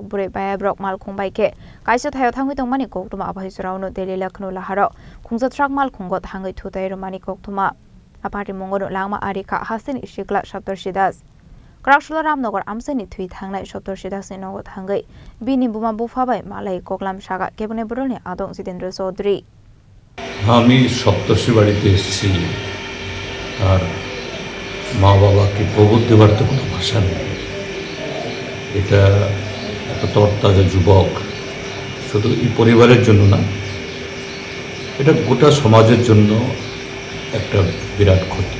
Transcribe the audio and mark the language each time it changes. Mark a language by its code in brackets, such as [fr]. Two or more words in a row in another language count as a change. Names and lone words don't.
[trp] बुरै बायाब्रक माल खुंबायके कायसा थायाव थांगै तंगमानि कोक्टमा आबाहिसरावनो दिल्ली लखनऊ लाहार खुंजाथ्राक माल खुंगत थांगै थुताय रमानि कोक्टमा पार्टी मुंगनो लांगमा आरिखा हासिनि शिखला सप्तर्षि दास क्राकसुल रामनगर आमसानि थुइ थांनाय सप्तर्षि दासनि नगद थांगै बिनि बुमा बुफाबाय मालाय कोकलाम सागा केबने बदलनि आदं जितेन्द्र चौधरी [bn] আমি সপ্তর্ষি বাড়িতে এসেছি আর মা বাবাকে প্রবোধ দেওয়ার তো কোনো ভাষা নেই। এটা একটা তরতাজা যুবক শুধু এই পরিবারের জন্য না, এটা গোটা সমাজের জন্য একটা বিরাট ক্ষতি।